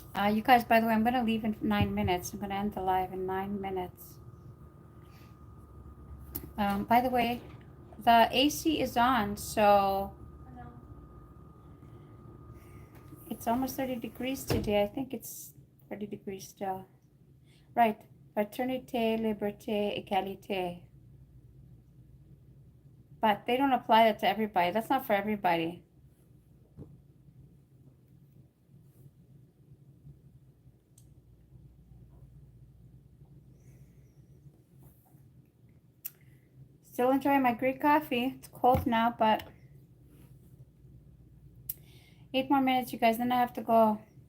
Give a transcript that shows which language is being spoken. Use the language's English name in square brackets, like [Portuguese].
[English] You guys, by the way, I'm going to leave in 9 minutes. I'm going to end the live in 9 minutes. By the way, the AC is on, so it's almost 30 degrees today. I think it's 30 degrees still. Right. [French] Fraternité, liberté, égalité. [English] But they don't apply that to everybody. That's not for everybody. Still enjoying my Greek coffee. It's cold now, but 8 more minutes, you guys, then I have to go.